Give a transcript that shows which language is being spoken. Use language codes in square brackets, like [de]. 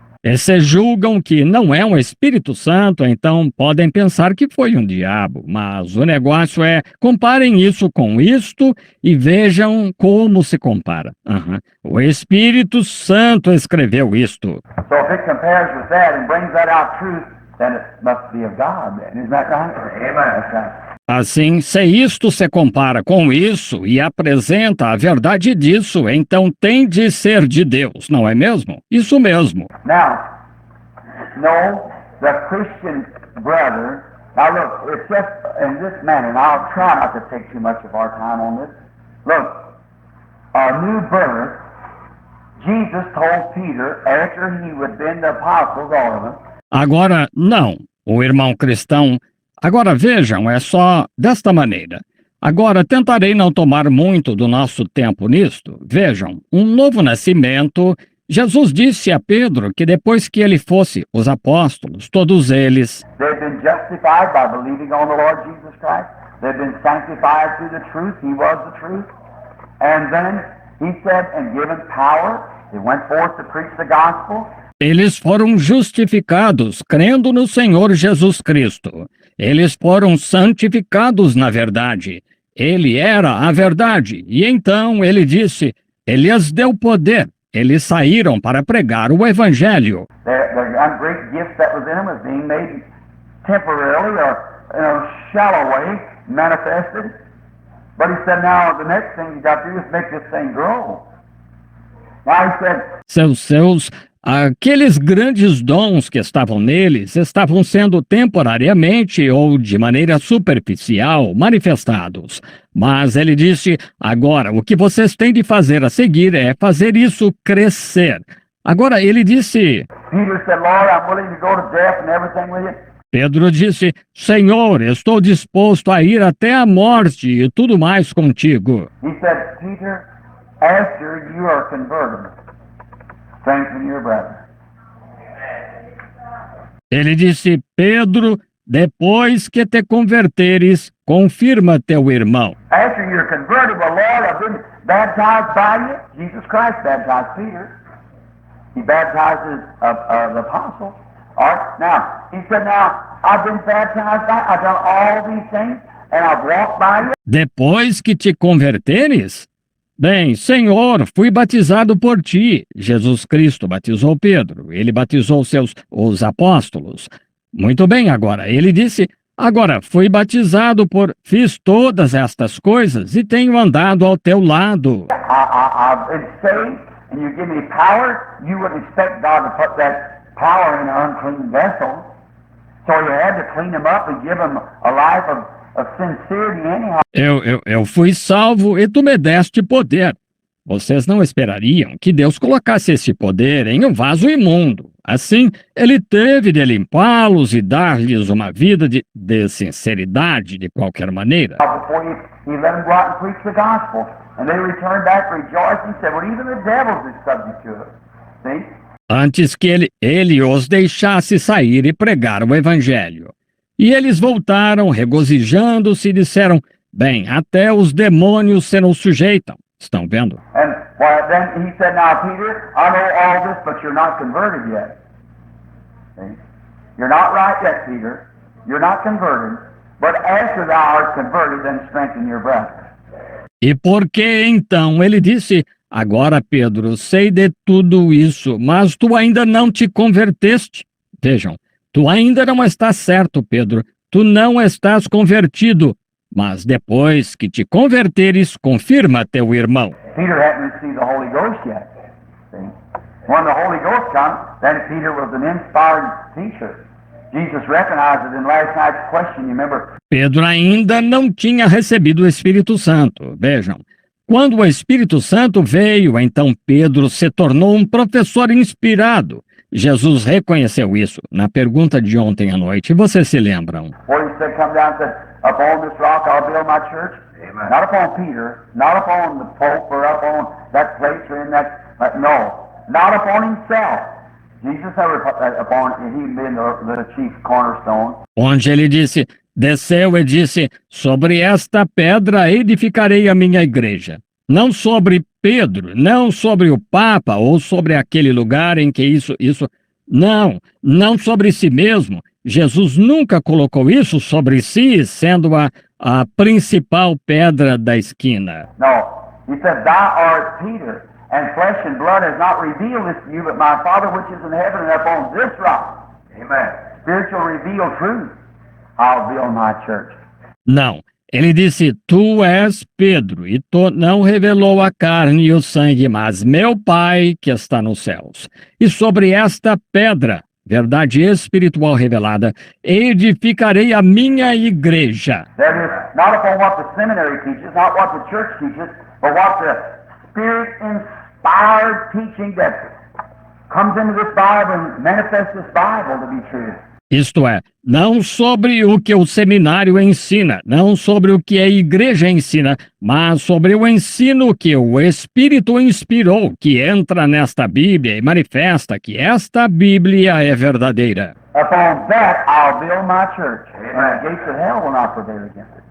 [pt] E se julgam que não é um Espírito Santo, então podem pensar que foi um diabo. Mas o negócio é, comparem isso com isto e vejam como se compara. O Espírito Santo escreveu isto. [en] So if it compares with that and brings that out truth, then it must be of God. Isn't that right? Amen. That's right. [pt] Assim, se isto se compara com isso e apresenta a verdade disso, então tem de ser de Deus, não é mesmo? Isso mesmo. [en] Now, no, the Christian brother, now look, it's just in this manner, and I'll try not to take too much of our time on this. Look, a new birth, Jesus told Peter, after he would been the apostles, all of them. [pt] Agora, não, o irmão cristão. Agora vejam, é só desta maneira. Agora tentarei não tomar muito do nosso tempo nisto. Vejam, um novo nascimento. Jesus disse a Pedro que depois que ele fosse, os apóstolos, todos eles, [en] They've been justified by believing on the Lord Jesus Christ. They've been sanctified through the truth. He was the truth. And then he said, and given power, they went forth to preach the gospel. [pt] Eles foram justificados crendo no Senhor Jesus Cristo. Eles foram santificados na verdade. Ele era a verdade. E então ele disse, ele lhes deu poder. Eles saíram para pregar o Evangelho. [en] The great gift that was in them was being made temporarily or in a shallow way manifested. But he said, now the next thing you got to do is make this thing grow. Now he said, [pt] aqueles grandes dons que estavam neles estavam sendo temporariamente ou de maneira superficial manifestados. Mas ele disse, agora o que vocês têm de fazer a seguir é fazer isso crescer. Agora ele disse, [en] Peter said, Lord, I'm willing to go to death and everything with you. [pt] Pedro disse, Senhor, estou disposto a ir até a morte e tudo mais contigo. [en] He said, Peter, after you are converted, strengthen your brother. [pt] Ele disse, Pedro, depois que te converteres, confirma teu irmão. [en] After you're converted, well, Lord, I've been baptized by you. Jesus Christ baptized Peter. He baptizes the apostles. All right, now, he said, now, I've been baptized by you. I've done all these things, and I've walked by you. [pt] Depois que te converteres? Bem, Senhor, fui batizado por ti. Jesus Cristo batizou Pedro. Ele batizou os apóstolos. Muito bem, agora, ele disse, agora, fui batizado fiz todas estas coisas e tenho andado ao teu lado. [en] I've been saved, and you give me power. You wouldn't expect God to put that power in an unclean vessel. So you had to clean him up and give him a life of sincerity anyhow. [pt] Eu fui salvo e tu me deste poder. Vocês não esperariam que Deus colocasse esse poder em um vaso imundo. Assim, ele teve de limpá-los e dar-lhes uma vida de sinceridade de qualquer maneira. [en] Before he let them go out and preach the gospel. And they returned back rejoicing and said, well, even the devils is subject to it. See? [pt] Antes que ele os deixasse sair e pregar o Evangelho. E eles voltaram, regozijando-se, e disseram, bem, até os demônios se nos sujeitam. Estão vendo? [en] And well, then he said, now, Peter, I know all this, but you're not converted yet. See? You're not right yet, Peter. You're not converted. But after thou art converted, then strengthen your brethren. [pt] E por que então ele disse, agora, Pedro, sei de tudo isso, mas tu ainda não te converteste? Vejam, tu ainda não estás certo, Pedro. Tu não estás convertido. Mas depois que te converteres, confirma teu irmão. [en] Peter hadn't received the Holy Ghost yet. See? When the Holy Ghost comes, then Peter was an inspired teacher. Jesus recognized it in last night's question, you remember? [pt] Pedro ainda não tinha recebido o Espírito Santo. Vejam, quando o Espírito Santo veio, então Pedro se tornou um professor inspirado. Jesus reconheceu isso na pergunta de ontem à noite. Vocês se lembram? [en] Where he said, come down and said, upon this rock I'll build my church. Amen. Not upon Peter, not upon the Pope, or upon that place or in that, no, not upon himself. Jesus never upon him being the chief cornerstone. [pt] Onde ele disse, desceu e disse, sobre esta pedra edificarei a minha igreja. Não sobre Pedro, não sobre o Papa ou sobre aquele lugar em que isso, não sobre si mesmo. Jesus nunca colocou isso sobre si, sendo a principal pedra da esquina. [en] No, he said, thou art Peter, and flesh and blood has not revealed this to you, but my Father which is in heaven, and upon this rock, amen, spiritual revealed truth, I'll build my church. [pt] Não, ele disse, tu és Pedro, e tu não revelou a carne e o sangue, mas meu Pai que está nos céus. E sobre esta pedra, verdade espiritual revelada, edificarei a minha igreja. [en] That is, not upon what the seminary teaches, not what the church teaches, but what the Spirit-inspired teaching that comes into this Bible and manifests this Bible to be true. [pt] Isto é, não sobre o que o seminário ensina, não sobre o que a igreja ensina, mas sobre o ensino que o Espírito inspirou, que entra nesta Bíblia e manifesta que esta Bíblia é verdadeira. [en] Upon that I'll build my church, and the gates of hell will not prevail against it.